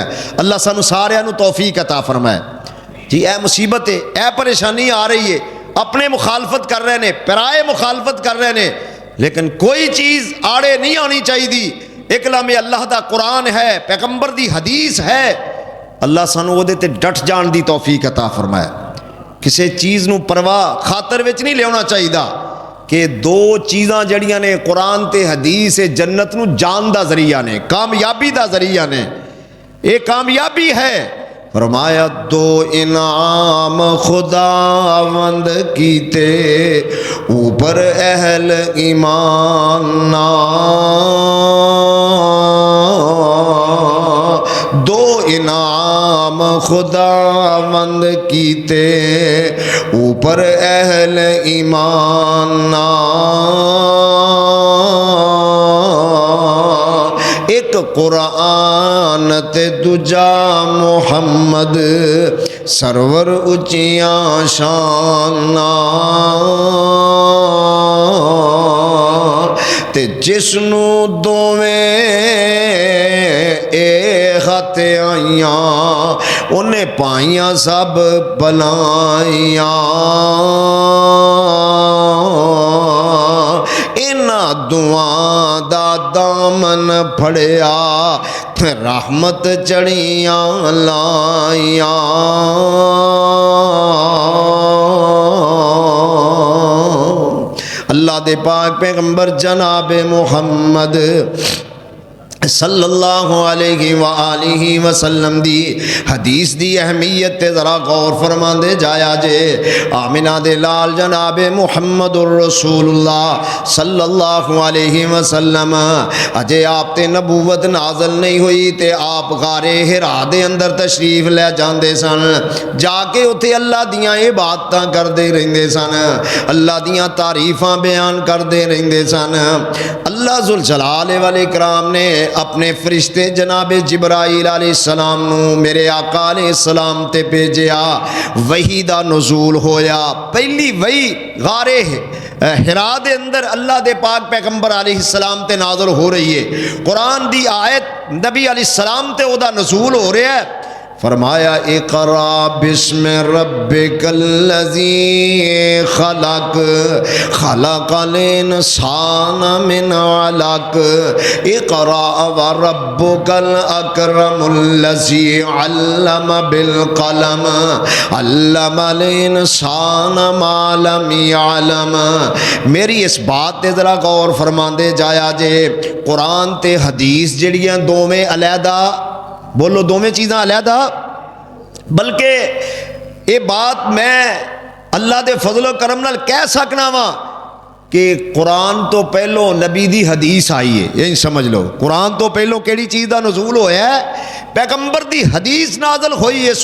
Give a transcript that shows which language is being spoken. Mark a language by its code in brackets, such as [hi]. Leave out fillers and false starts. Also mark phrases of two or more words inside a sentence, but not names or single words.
[pa] اللہ سانو سارے نو توفیق عطا فرمائے۔ جی اے مصیبت ہے، اے پریشانی آ رہی ہے، اپنے مخالفت کر رہے نے، پرائے مخالفت کر رہے نے، لیکن کوئی چیز آڑے نہیں آنی چاہیے۔ ایک کلام اللہ دا قرآن ہے، پیغمبر دی حدیث ہے، اللہ سانو وہ تے ڈٹ جان دی توفیق عطا فرمائے۔ کسی چیز نو پرواہ خاطر وچ نہیں لیونا چاہیے کہ دو چیزاں جڑیاں نے قرآن تے حدیث جنت نو جان دا ذریعہ نے، کامیابی دا ذریعہ نے، یہ کامیابی ہے۔ فرمایا دو انعام خداوند کیتے اوپر اہل ایمان نہ، دو انعام خداوند کیتے اوپر اہل ایمان نہ، ایک قرآن تے دوجا محمد سرور اچیاں شان، تے جس نو دوویں اے خط آئیاں انہیں پائیاں سب بلائیاں، انہاں دعاں دا دامن پھڑیا رحمت چڑیاں لائیاں۔ اللہ دے پاک پیغمبر جناب محمد [ar] صلی اللہ علیہ وآلہ وسلم [pa] دی حدیث دی اہمیت تے ذرا غور فرما دے جایا جے۔ آمنہ دے لال جناب محمد الرسول اللہ [ar] صلی اللہ علیہ وسلم [pa] اجے آپ تے نبوت نازل نہیں ہوئی تے آپ غار حرا دے اندر تشریف لے جاندے سن، جا کے اتھے اللہ دیاں عبادتاں کردے رہندے سن، اللہ دیاں تعریفاں بیان کردے رہندے سن۔ اللہ [ar] ذوالجلال والاکرام [pa] نے اپنے فرشتے جناب جبرائیل [ar] علیہ السلام [pa] نو میرے آقا [ar] علیہ السلام [pa] تے بھیجیا، وحی دا نزول ہویا، پہلی وحی غار حرا دے اندر اللہ دے پاک پیغمبر [ar] علیہ السلام [pa] تے نازل ہو رہی ہے، قرآن دی آیت نبی [ar] علیہ السلام [pa] تے او دا نزول ہو رہا ہے۔ [ar] فرمایا اقرا بسم ربک الذی خلق خلق الانسان من علق اقرا وربک الاکرم الذی علم بالقلم علم الانسان ما لم يعلم۔ [pa] میری اس بات تے ذرا غور فرماندے جایا جے، قرآن تے حدیث جڑیاں دوویں علیحدہ، بولو دوویں چیزاں علیحدہ، بلکہ یہ بات میں اللہ دے فضل و کرم نال کہہ سکنا وا کہ قرآن تو پہلو نبی دی حدیث آئی ہے. یہ سمجھ لو قرآن تو پہلو کیڑی چیز دا نزول ہویا ہے؟ پیغمبر دی حدیث نازل ہوئی ہے.